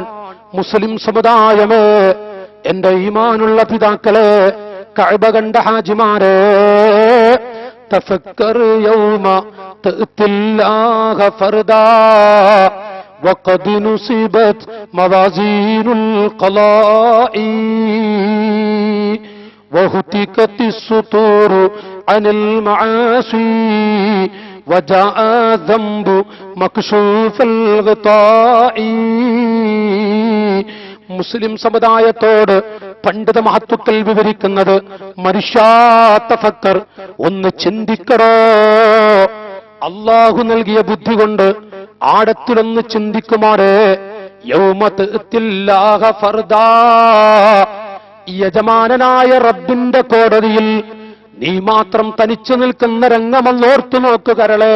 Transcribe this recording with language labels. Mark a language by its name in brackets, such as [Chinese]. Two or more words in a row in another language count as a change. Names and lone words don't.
[Malayalam] മുസ്ലിം സമുദായമേ, എന്റെ ഈമാനുള്ള പിതാക്കളെ, കഅബ കണ്ട ഹാജിമാരെ, [Arabic] تفكر يوم تأتي الله فردا وقد نصبت موازين الخلائق وهتكت السطور عن المعاصي وجاء ذنب مكشوف الغطاء. [Malayalam] മുസ്ലിം സമുദായത്തോട് പണ്ഡിത മഹത്വക്കൾ വിവരിക്കുന്നത്, മനുഷ്യാ തഫക്കർ, ഒന്ന് ചിന്തിക്കടോ. അള്ളാഹു നൽകിയ ബുദ്ധി കൊണ്ട് ആഴത്തിലൊന്ന് ചിന്തിക്കുമാറേ. [Arabic] يوم تأتي الله فردا, [Malayalam] യജമാനനായ റബ്ബിന്റെ കോടതിയിൽ നീ മാത്രം തനിച്ചു നിൽക്കുന്ന രംഗമൊന്നോർത്തു നോക്കു കരളെ.